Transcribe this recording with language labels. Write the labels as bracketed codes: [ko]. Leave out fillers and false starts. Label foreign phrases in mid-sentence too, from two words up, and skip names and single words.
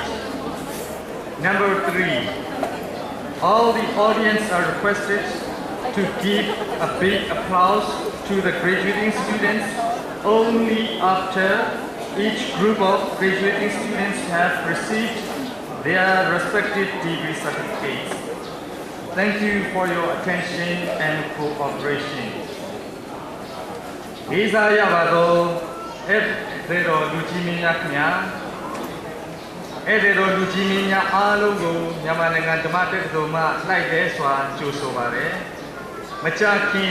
[en] Number 3, all the audience are requested to give a big applause to the graduating students only after each group of graduating students have received their respective degree certificates. Thank you for your attention and cooperation. Isayabado, [my] လေတော်လူကြီးမင်းများခင်ဗျာအဲ့ဒီတော်လူကြီးမင်းများအားလုံးကိုမြန်မာနိုင်ငံ ဓမ္မတက္ကသိုလ်မှလိုက်လဲစွာကြိုဆိုပါတယ်မကြာခင်